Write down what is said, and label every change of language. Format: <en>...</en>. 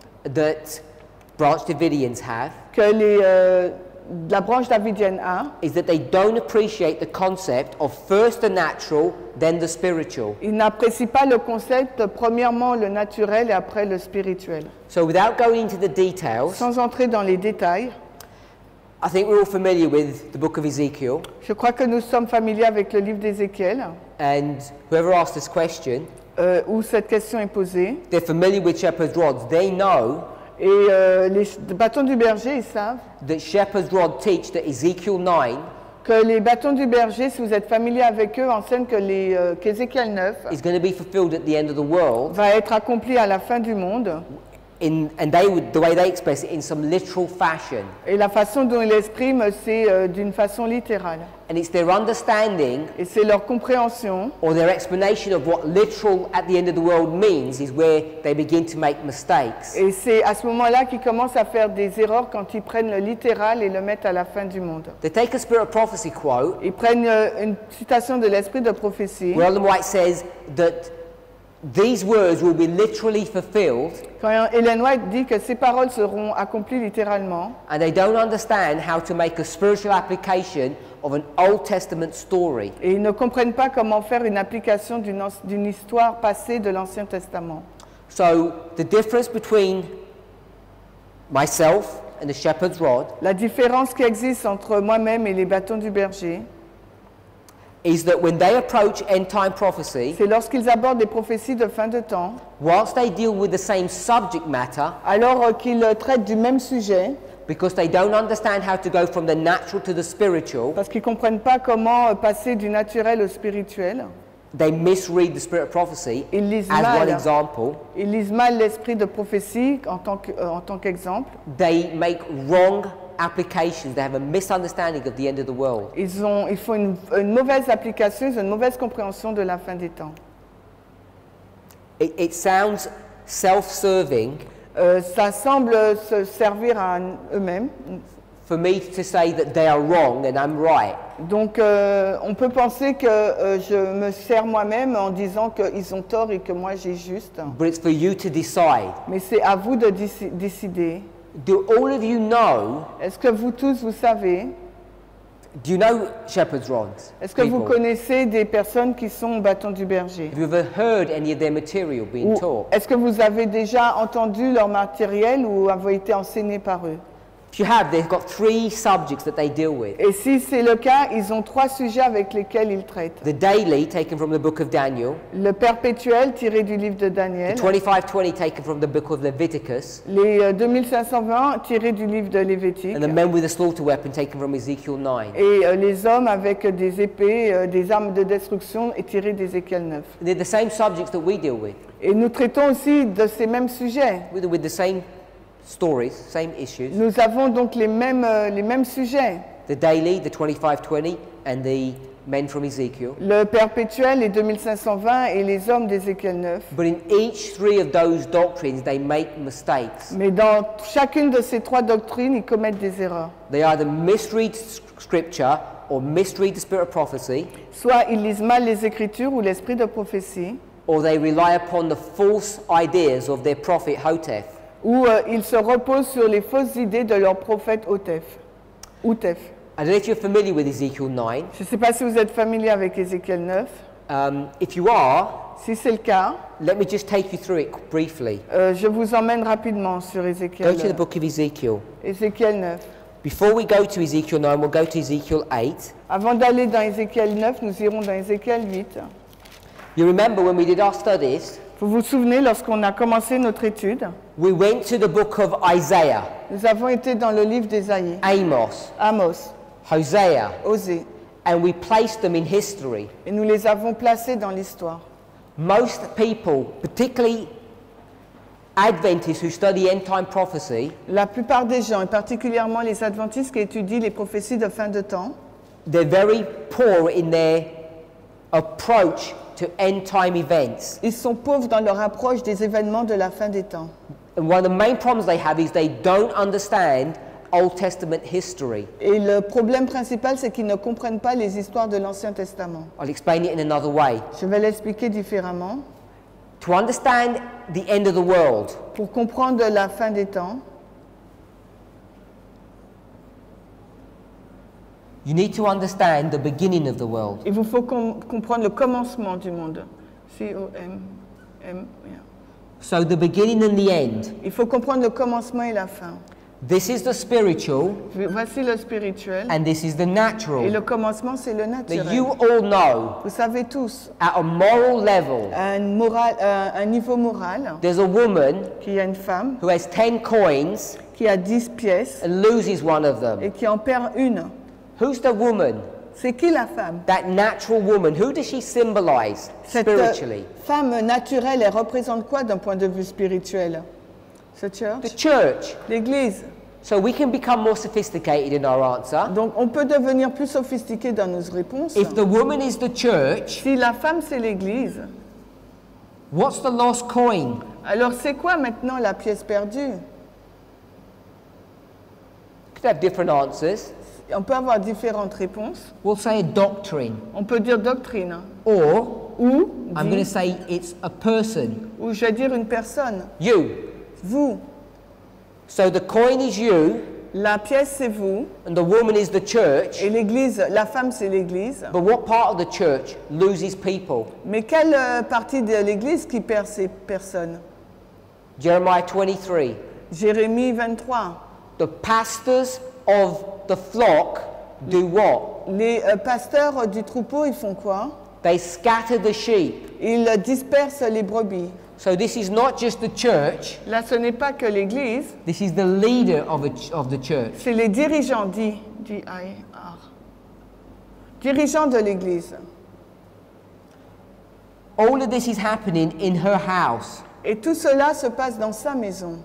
<en>that Branch Davidians have</en> <fr>que la branche davidienne a,</fr> <en>is that they don't appreciate the concept of first the natural, then the spiritual.</en> <fr>ils n'apprécient pas le concept, premièrement le naturel et après le spirituel.</fr> <en>So without going into the details,</en> <fr>Sans entrer dans les détails,</fr> <en>I think we're all familiar with the book of Ezekiel,</en> <fr>je crois que nous sommes familiers avec le livre d'Ézéchiel,</fr> <en>and whoever asked this question,</en> <fr>où cette question est posée.</fr> <en>they're familiar with shepherd's rods. They know</en> <fr>Et les bâtons du berger, ils savent</fr> <en>that shepherd's rod teach that Ezekiel 9</en> <fr>que les bâtons du berger, si vous êtes familier avec eux, enseignent que qu'Ézéchiel 9</fr> <en>is going to be fulfilled at the end of the world,</en> <fr>va être accompli à la fin du monde.</fr> <en>and the way they express it, in some literal fashion.</en> <fr>Et la façon dont ils l'expriment, c'est d'une façon littérale.</fr> <en>And it's their understanding</en> <fr>Et c'est leur compréhension</fr> <en>or their explanation of what literal at the end of the world means is where they begin to make mistakes.</en> <fr>et c'est à ce moment-là qu'ils commencent à faire des erreurs quand ils prennent le littéral et le mettent à la fin du monde.</fr> <en>They take a Spirit of Prophecy quote,</en> <fr>Ils prennent une citation de l'esprit de prophétie</fr> <en>where Ellen White says that these words will be literally fulfilled,</en> <fr>Quand Ellen White dit que ces paroles seront accomplies littéralement,</fr> <en>and they don't understand how to make a spiritual application of an Old Testament story,</en> <fr>et ils ne comprennent pas comment faire une application d'une histoire passée de l'Ancien Testament.</fr> <en>so the difference between myself and the shepherd's rod</en> <fr>La différence qui existe entre moi-même et les bâtons du berger,</fr> <en>is that when they approach end-time prophecy,</en> <fr>c'est lorsqu'ils abordent des prophéties de fin de temps,</fr> <en>whilst they deal with the same subject matter,</en> <fr>alors qu'ils traitent du même sujet,</fr> <en>because they don't understand how to go from the natural to the spiritual,</en> <fr>parce qu'ils ne comprennent pas comment passer du naturel au spirituel,</fr> <en>they misread the spirit of prophecy</en> <fr>ils lisent</fr> <en>as one</en> <fr>mal,</fr> <en>example.</en> <fr>ils lisent mal l'esprit de prophétie en tant qu'exemple.</fr> <en>They make wrong applications. They have a misunderstanding of the end of the world.</en> <fr>Ils font une mauvaise application, ils ont une mauvaise compréhension de la fin des temps.</fr> <en>It sounds self-serving</en> <fr>Ça semble se servir à eux-mêmes.</fr> <en>for me to say that they are wrong and I'm right.</en> <fr>Donc on peut penser que je me sers moi-même en disant qu'ils ont tort et que moi j'ai juste.</fr> <en>But it's for you to decide.</en> <fr>Mais c'est à vous de décider.</fr> <en>Do all of you know,</en> <fr>Est-ce que vous tous, vous savez,</fr> <en>do you know shepherd's rods?</en> <fr>est-ce que vous</fr> <en>People?</en> <fr>connaissez des personnes qui sont au bâton du berger?</fr> <en>Have you ever heard any of their material being</en> <fr>Ou</fr> <en>taught?</en> <fr>est-ce que vous avez déjà entendu leur matériel ou avez été enseigné par eux?</fr> <en>If you have, they've got 3 subjects that they deal with.</en> <fr>Et si c'est le cas, ils ont 3 sujets avec lesquels ils traitent.</fr> <en>The daily, taken from the book of Daniel.</en> <fr>Le perpétuel, tiré du livre de Daniel.</fr> <en>The 2520, taken from the book of Leviticus.</en> <fr>Les 2520, tirés du livre de Lévitique.</fr> <en>And the men with a slaughter weapon, taken from Ezekiel 9.</en> <fr>Et les hommes avec des épées, des armes de destruction, tirés d'Ézéchiel 9.</fr> <en>They're the same subjects that we deal with.</en> <fr>Et nous traitons aussi de ces mêmes sujets.</fr> <en>With the same stories, same issues.</en> <fr>Nous avons donc les mêmes sujets.</fr> <en>The daily, the 2520, and the men from Ezekiel.</en> <fr>Le perpétuel, les 2520 et les hommes d'Ézéchiel 9.</fr> <en>But in each 3 of those doctrines, they make mistakes.</en> <fr>Mais dans chacune de ces 3 doctrines, ils commettent des erreurs.</fr> <en>They either misread scripture or misread the spirit of prophecy,</en> <fr>Soit ils lisent mal les Écritures ou l'esprit de prophétie,</fr> <en>or they rely upon the false ideas of their prophet Hotef.</en> <fr>ou ils se reposent sur les fausses idées de leur prophète Hotef.</fr> <en>I don't know if you're familiar with Ezekiel 9.</en> <fr>Je ne sais pas si vous êtes familier avec Ézéchiel 9.</fr> <en>If you are,</en> <fr>Si c'est le cas,</fr> <en>let me just take you through it briefly.</en> <fr>je vous emmène rapidement sur</fr> <en>Go</en> <fr>Ézéchiel,</fr> <en>to the book of Ezekiel.</en> <fr>Ézéchiel 9.</fr> <en>Before we go to Ezekiel 9, we'll go to Ezekiel 8.</en> <fr>Avant d'aller dans Ézéchiel 9, nous irons dans Ézéchiel 8.</fr> <en>You remember when we did our studies,</en> <fr>Vous vous souvenez, lorsqu'on a commencé notre étude,</fr> <en>we went to the book of Isaiah,</en> <fr>nous avons été dans le livre d'Ésaïe,</fr> <en>Amos,</en> <fr>Amos,</fr> <en>Hosea,</en> <fr>Osée,</fr> <en>and we placed them in history.</en> <fr>et nous les avons placés dans l'histoire.</fr> <en>Most people, particularly Adventists who study end-time prophecy,</en> <fr>La plupart des gens, et particulièrement les adventistes qui étudient les prophéties de fin de temps,</fr> <en>they're very poor in their approach to end-time events.</en> <fr>ils sont pauvres dans leur approche des événements de la fin des temps.</fr> <en>And one of the main problems they have is they don't understand Old Testament history.</en> <fr>Et le problème principal, c'est qu'ils ne comprennent pas les histoires de l'Ancien Testament.</fr> <en>I'll explain it in another way.</en> <fr>Je vais l'expliquer différemment.</fr> <en>To understand the end of the world,</en> <fr>Pour comprendre la fin des temps,</fr> <en>you need to understand the beginning of the world.</en> <fr>il vous faut comprendre le commencement du monde. C-O-M-M.</fr> <en>So the beginning and the end.</en> <fr>Il faut comprendre le commencement et la fin.</fr> <en>This is the spiritual</en> <fr>Voici le spirituel.</fr> <en>and this is the</en> <fr>Et</fr> <en>natural.</en> <fr>le commencement, c'est le</fr> <en>Now</en> <fr>naturel.</fr> <en>you all know</en> <fr>Vous savez tous,</fr> <en>at a moral level,</en> <fr>à un niveau moral,</fr> <en>there's a woman</en> <fr>qu'il y a une femme</fr> <en>who has 10 coins</en> <fr>qui a 10 pièces</fr> <en>and loses one of them.</en> <fr>et qui en perd une.</fr> <en>Who's the woman?</en> <fr>C'est qui la femme?</fr> <en>That natural woman. Who does she symbolize</en> <fr>Cette</fr> <en>spiritually?</en> <fr>femme naturelle, elle représente quoi d'un point de vue spirituel?</fr> <en>The church? The church.</en> <fr>L'Église.</fr> <en>So we can become more sophisticated in our answer.</en> <fr>Donc on peut devenir plus sophistiqué dans nos réponses.</fr> <en>If the woman is the church,</en> <fr>Si la femme c'est l'Église,</fr> <en>what's the lost coin?</en> <fr>alors c'est quoi maintenant la pièce perdue?</fr> <en>Could have different answers.</en> <fr>On peut avoir différentes réponses.</fr> <en>We'll say a doctrine</en> <fr>On peut dire doctrine</fr> <en>or</en> <fr>ou</fr> <en>I'm going to say it's a person.</en> <fr>ou je vais dire une personne.</fr> <en>You.</en> <fr>Vous.</fr> <en>So the coin is you,</en> <fr>La pièce, c'est vous.</fr> <en>and the woman is the church.</en> <fr>Et l'église, la femme, c'est l'église.</fr> <en>But what part of the church loses people?</en> <fr>Mais quelle partie de l'église qui perd ces personnes?</fr> <en>Jeremiah 23.</en> <fr>Jérémie 23.</fr> <en>The pastors of the flock do what?</en> <fr>Les pasteurs du troupeau, ils font quoi?</fr> <en>They scatter the sheep.</en> <fr>Ils dispersent les brebis.</fr> <en>So this is not just the church,</en> <fr>Là, ce n'est pas que l'église,</fr> <en>this is the leader of the church.</en> <fr>c'est les dirigeants, D-I-R. Dirigeants de l'église.</fr> <en>All of this is happening in her house.</en> <fr>Et tout cela se passe dans sa maison.</fr>